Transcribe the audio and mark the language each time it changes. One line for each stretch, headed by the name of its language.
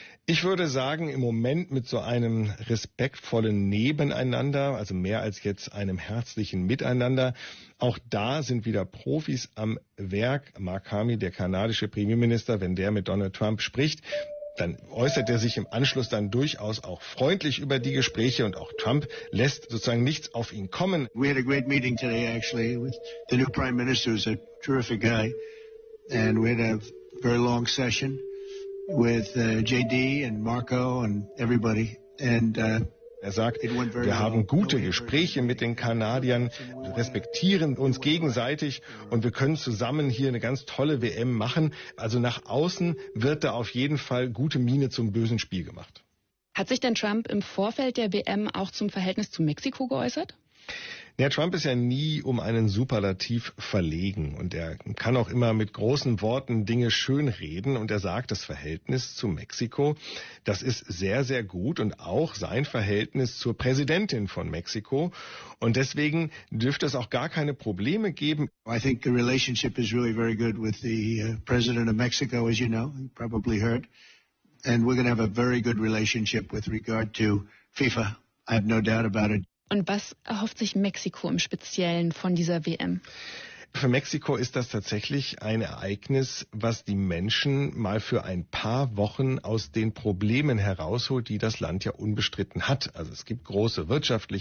German: Ich würde sagen, im Moment mit so einem respektvollen Nebeneinander, also mehr als jetzt einem herzlichen Miteinander. Auch da sind wieder Profis am Werk. Mark Carney, der kanadische Premierminister, wenn der mit Donald Trump spricht, dann äußert er sich im Anschluss dann durchaus auch freundlich über die Gespräche und auch Trump lässt sozusagen nichts auf ihn kommen.
English: We had a great meeting today actually with the new prime minister, who's a terrific guy, and we had a very long session with JD and Marco and everybody and
German: Er sagt, wir haben gute Gespräche mit den Kanadiern, respektieren uns gegenseitig und wir können zusammen hier eine ganz tolle WM machen. Also nach außen wird da auf jeden Fall gute Miene zum bösen Spiel gemacht. Hat sich denn Trump im Vorfeld der WM auch zum Verhältnis zu Mexiko geäußert? Ja, Trump ist ja nie um einen Superlativ verlegen und er kann auch immer mit großen Worten Dinge schönreden und er sagt, das Verhältnis zu Mexiko, das ist sehr, sehr gut und auch sein Verhältnis zur Präsidentin von Mexiko und deswegen dürfte es auch gar keine Probleme geben.
English: I think the relationship is really very good with the president of Mexico, as you know, you probably heard, and we're going to have a very good relationship with regard to FIFA, I have no doubt about it.
German: Und was erhofft sich Mexiko im Speziellen von dieser WM? Für Mexiko ist das tatsächlich ein Ereignis, was die Menschen mal für ein paar Wochen aus den Problemen herausholt, die das Land ja unbestritten hat. Also es gibt große wirtschaftliche